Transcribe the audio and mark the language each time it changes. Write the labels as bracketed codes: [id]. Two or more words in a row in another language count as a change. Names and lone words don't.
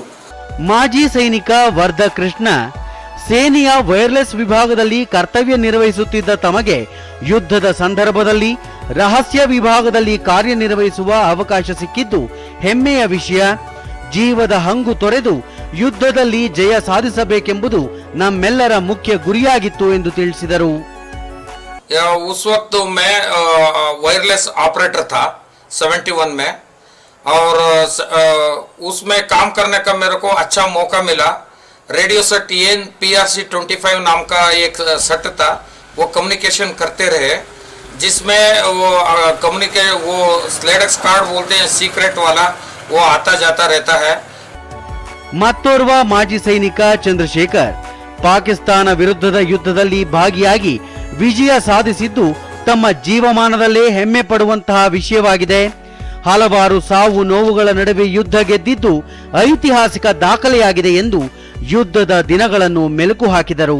[kn] ಮಾಜಿ ಸೈನಿಕ ವರ್ಧ ಕೃಷ್ಣ ಸೇನೆಯ ವೈರ್ಲೆಸ್ ವಿಭಾಗದಲ್ಲಿ ಕರ್ತವ್ಯ ನಿರ್ವಹಿಸುತ್ತಿದ್ದ ತಮಗೆ ಯುದ್ಧದ ಸಂದರ್ಭದಲ್ಲಿ ರಹಸ್ಯ ವಿಭಾಗದಲ್ಲಿ ಕಾರ್ಯನಿರ್ವಹಿಸುವ ಅವಕಾಶ ಸಿಕ್ಕಿದ್ದು ಹೆಮ್ಮೆಯ ವಿಷಯ. ಜೀವದ ಹಂಗು ತೊರೆದು ಯುದ್ಧದಲ್ಲಿ ಜಯ ಸಾಧಿಸಬೇಕೆಂಬುದು ನಮ್ಮೆಲ್ಲರ ಮುಖ್ಯ ಗುರಿಯಾಗಿತ್ತು ಎಂದು ತಿಳಿಸಿದರು. [hi] उस वक्त मैं [en] wireless operator [hi] था 71 में, और उसमें काम करने का मेरे को अच्छा मौका मिला. [en] radio set [hi] PRC 25 नाम का एक सेट था, वो कम्युनिकेशन करते रहे, जिसमें वो [en] slidex card [hi] बोलते हैं सीक्रेट वाला, वो आता जाता रहता है. [kn] ಮತ್ತೋರ್ವ ಮಾಜಿ ಸೈನಿಕ ಚಂದ್ರಶೇಖರ್ ಪಾಕಿಸ್ತಾನ ವಿರುದ್ಧದ ಯುದ್ಧದಲ್ಲಿ ಭಾಗಿಯಾಗಿ ವಿಜಯ ಸಾಧಿಸಿದ್ದು ತಮ್ಮ ಜೀವಮಾನದಲ್ಲೇ ಹೆಮ್ಮೆ ಪಡುವಂತಹ ವಿಷಯವಾಗಿದೆ. ಹಲವಾರು ಸಾವು ನೋವುಗಳ ನಡುವೆ ಯುದ್ಧ ಗೆದ್ದಿದ್ದು ಐತಿಹಾಸಿಕ ದಾಖಲೆಯಾಗಿದೆ ಎಂದು ಯುದ್ಧದ ದಿನಗಳನ್ನು ಮೆಲುಕು ಹಾಕಿದರು.